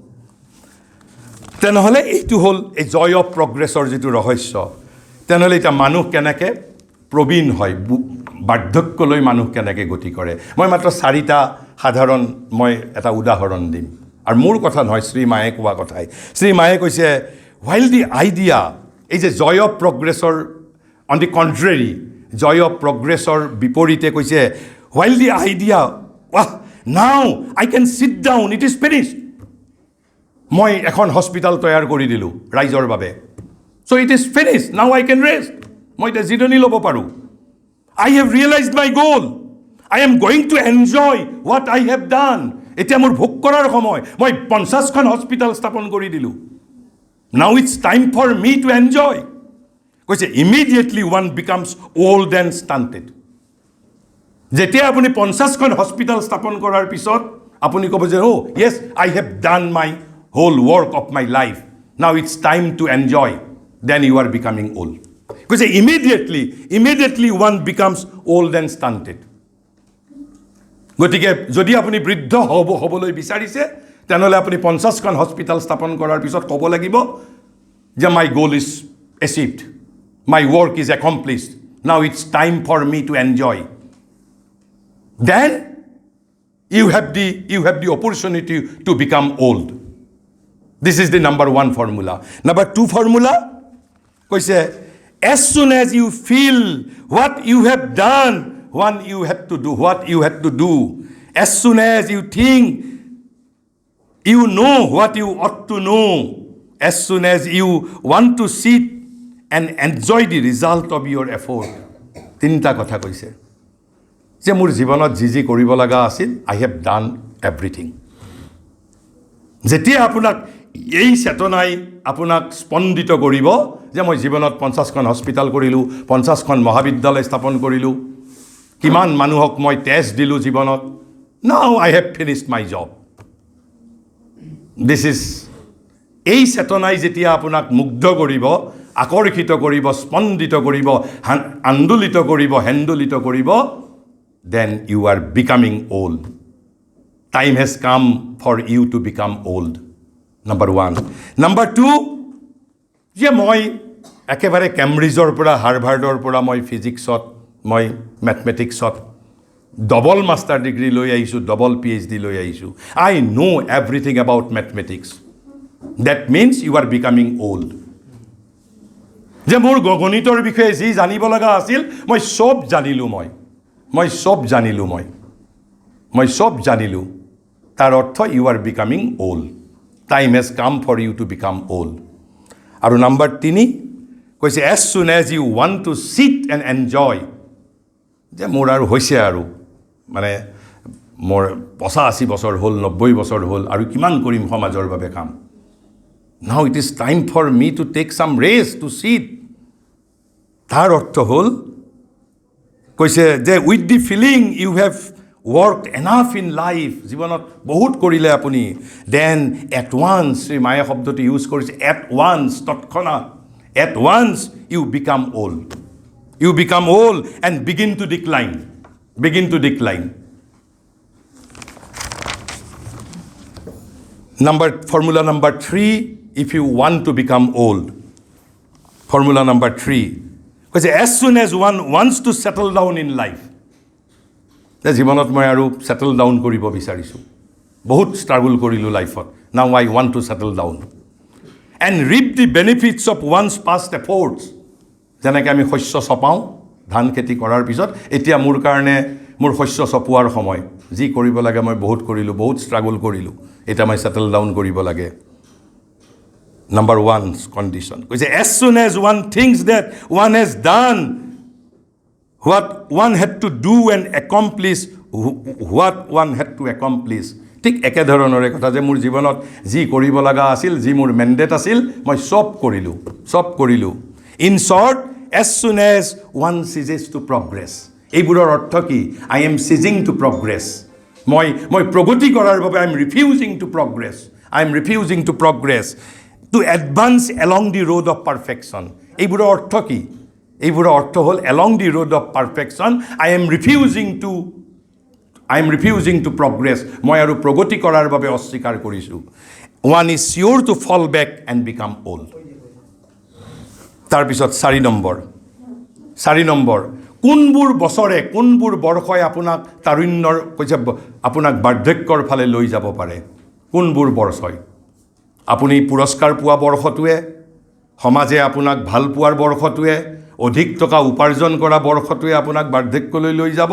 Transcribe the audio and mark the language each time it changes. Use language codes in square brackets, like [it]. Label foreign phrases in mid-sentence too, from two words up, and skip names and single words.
[as] তেনেহ'লে এইটো হ'ল এই জয় অফ প্ৰগ্ৰেছৰ যিটো ৰহস্য তেনেহ'লে এতিয়া মানুহ কেনেকৈ প্ৰবীণ হয় বাৰ্ধক্যলৈ মানুহ কেনেকৈ গতি কৰে মই মাত্ৰ 4টা সাধাৰণ মই এটা উদাহৰণ দিম আৰু মোৰ কথা নহয় শ্ৰীমায়ে কোৱা কথাই শ্ৰীমায়ে কৈছে [en] while the idea [as] এই যে জয় অফ প্ৰগ্ৰেছৰ [en] on the contrary [as] জয় অফ প্ৰগ্ৰেছৰ বিপৰীতে কৈছে [en] while the idea now I can sit down it is finished [as] মই এখন হস্পিটাল তৈয়াৰ কৰি দিলোঁ ৰাইজৰ বাবে [en] so it is finished now I can rest [as] মই এতিয়া জিৰণি ল'ব পাৰোঁ [en] I have realized my goal I am going to enjoy what I have done [as] এতিয়া মোৰ ভোগ কৰাৰ সময় মই 50খন হস্পিটাল স্থাপন কৰি দিলোঁ [en] now it's time for me to enjoy কৈছে immediately one becomes old and stunted [as] যেতিয়া আপুনি 50খন হস্পিটাল স্থাপন কৰাৰ পিছত আপুনি ক'ব যে [en] oh yes I have done my whole work of my life now it's time to enjoy then you are becoming old কৈছে immediately one becomes old and stunted [as] গতিকে যদি আপুনি বৃদ্ধ হ'বলৈ বিচাৰিছে তেনেহ'লে আপুনি 50খন হস্পিটাল স্থাপন কৰাৰ পিছত ক'ব লাগিব যে [en] my goal is achieved my work is accomplished now it's time for me to enjoy then you have the opportunity to become old this is the number 1 formula number 2 formula কৈছে as soon as you feel what you have done what you had to do as soon as you think you know what you ought to know as soon as you want to sit and enjoy the result of your effort [as] 3টা কথা কৈছে যে মোৰ জীৱনত যি কৰিব লগা আছিল [en] I have done everything [as] যেতিয়া আপোনাক এই চেতনাই আপোনাক স্পন্দিত কৰিব যে মই জীৱনত 50খন হস্পিটাল কৰিলোঁ 50খন মহাবিদ্যালয় স্থাপন কৰিলোঁ কিমান মানুহক মই টেষ্ট দিলোঁ জীৱনত [en] now I have finished my job this is [as] এই চেতনাই যেতিয়া আপোনাক মুগ্ধ কৰিব আকৰ্ষিত কৰিব স্পন্দিত কৰিব আন্দোলিত কৰিব হেন্দোলিত কৰিব [en] then you are becoming old time has come for you to become old number 1 number 2 [as] যে মই একেবাৰে কেম্ব্ৰিজৰ পৰা হাৰ্ভাৰ্ডৰ পৰা মই ফিজিক্সত মই মেথমেটিক্সত [en] double master degree [as] লৈ আহিছোঁ [en] double PhD [as] লৈ আহিছোঁ [en] I know everything about mathematics that means you are becoming old [as] যে মোৰ গণিতৰ বিষয়ে যি জানিব লগা আছিল মই সব জানিলোঁ তাৰ অৰ্থ [en] you are becoming old time has come for you to become old [as] আৰু নাম্বাৰ 3 কৈছে [en] as soon as you want to sit and enjoy [as] যে মোৰ আৰু হৈছে আৰু মানে মোৰ 85 বছৰ হ'ল 90 বছৰ হ'ল আৰু কিমান কৰিম সমাজৰ বাবে কাম [en] now it is time for me to take some rest to sit [as] তাৰ অৰ্থ হ'ল কৈছে যে [en] with the feeling you have worked enough in life [as] জীৱনত বহুত কৰিলে আপুনি [en] then at once [as] মায়ে শব্দটো ইউজ কৰিছে [en] at once তৎক্ষণাৎ at once you become old and begin to decline formula number 3 if you want to become old formula number 3 because as soon as one wants to settle down in life [as] জীৱনত মই আৰু [en] settle down [as] কৰিব বিচাৰিছোঁ বহুত ষ্ট্ৰাগল কৰিলোঁ লাইফত [en] now I want to settle down and reap the benefits of one's past efforts [as] যেনেকৈ আমি শস্য চপাওঁ ধান খেতি কৰাৰ পিছত এতিয়া মোৰ কাৰণে মোৰ শস্য চপোৱাৰ সময় যি কৰিব লাগে মই বহুত কৰিলোঁ বহুত ষ্ট্ৰাগল কৰিলোঁ এটা মই [en] settle down [as] কৰিব লাগে [en] number 1 condition [as] কৈছে [en] as soon as one thinks that one has done what one had to do and accomplish what one had to accomplish. [as] ঠিক একেধৰণৰে কথা যে মোৰ জীৱনত যি কৰিব লগা আছিল, যি মোৰ মেণ্ডেট আছিল, মই চব কৰিলোঁ. [en] In short, as soon as one ceases to progress. [as] এইবোৰৰ অৰ্থ কি? [en] I am ceasing to progress. [as] মই প্ৰগতি কৰাৰ বাবে [en] I am refusing to progress. To advance along the road of perfection. [as] এইবোৰৰ অৰ্থ কি? এইবোৰৰ অৰ্থ হ'ল [en] along the road of perfection I am refusing to progress. [as] মই আৰু প্ৰগতি কৰাৰ বাবে অস্বীকাৰ কৰিছোঁ. [en] One is sure to fall back and become old. [as] তাৰপিছত 4 নম্বৰ কোনবোৰ বছৰে, কোনবোৰ বৰ্ষই আপোনাক তাৰুণ্যৰ আপোনাক বাৰ্ধক্যৰ ফালে লৈ যাব পাৰে? কোনবোৰ বৰ্ষই? আপুনি পুৰস্কাৰ পোৱা বৰ্ষটোৱে, সমাজে আপোনাক ভাল পোৱাৰ বৰ্ষটোৱে, অধিক টকা উপাৰ্জন কৰা বৰ্ষটোৱে আপোনাক বাৰ্ধক্যলৈ লৈ যাব?